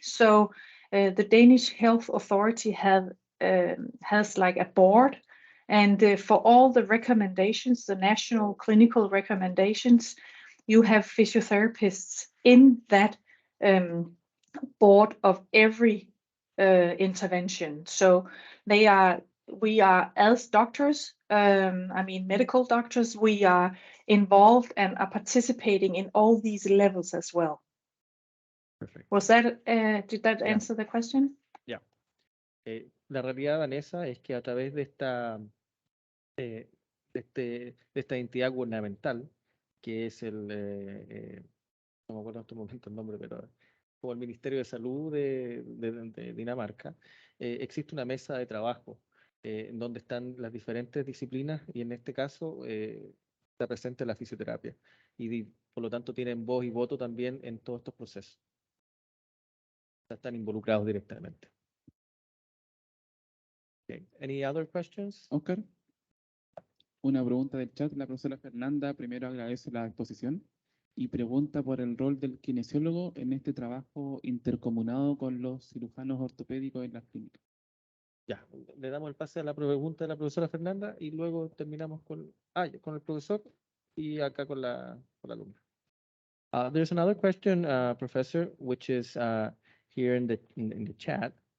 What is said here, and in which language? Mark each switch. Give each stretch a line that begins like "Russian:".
English: So the Danish Health Authority has like a board, and for all the recommendations, the national clinical recommendations, you have physiotherapists in that board of every intervention. So we are as doctors, medical doctors, we are involved and are participating in all these levels as well. Perfect. Was that, did that answer the question? Yeah.
Spanish: La realidad, Vanessa, es que a través de de esta entidad gubernamental, que es no me acuerdo en este momento el nombre, pero como el Ministerio de Salud de Dinamarca, existe una mesa de trabajo en donde están las diferentes disciplinas y en este caso está presente la fisioterapia y por lo tanto tienen voz y voto también en todos estos procesos. Están involucrados directamente.
English: Okay. Any other questions?
Spanish: Oscar, una pregunta del chat. La profesora Fernanda primero agradece la exposición y pregunta por el rol del kinesiólogo en este trabajo intercomunado con los cirujanos ortopédicos en las clínicas. Ya, le damos el pase a la pregunta de la profesora Fernanda y luego terminamos con el profesor y acá con la alumna.
English: There's another question, Professor, which is here in the chat.